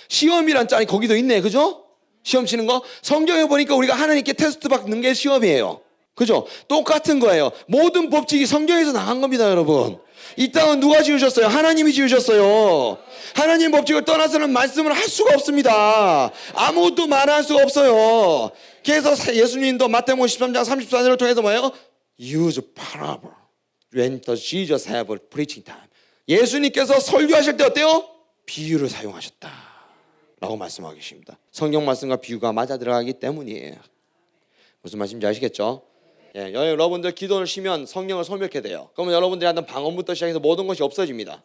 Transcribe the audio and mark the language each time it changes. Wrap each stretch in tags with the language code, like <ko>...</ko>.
<ko>시험이란 짤이 거기도 있네, 그죠? 시험 치는 거. 성경에 보니까 우리가 하나님께 테스트 받는 게 시험이에요. 그죠? 똑같은 거예요. 모든 법칙이 성경에서 나간 겁니다, 여러분. 이 땅은 누가 지으셨어요? 하나님이 지으셨어요. 하나님 법칙을 떠나서는 말씀을 할 수가 없습니다. 아무것도 말할 수가 없어요. 그래서 예수님도 마태복음 13장 34절을 통해서 뭐예요?</ko> <en>Use parable when the Jesus have a preaching time.</en> <ko>예수님께서 설교하실 때 어때요? 비유를 사용하셨다 라고 말씀하고 계십니다. 성경 말씀과 비유가 맞아 들어가기 때문이에요. 무슨 말씀인지 아시겠죠? 예, 여러분들 기도를 쉬면 성령을 소멸케 돼요. 그러면 여러분들이 하던 방언부터 시작해서 모든 것이 없어집니다.</ko>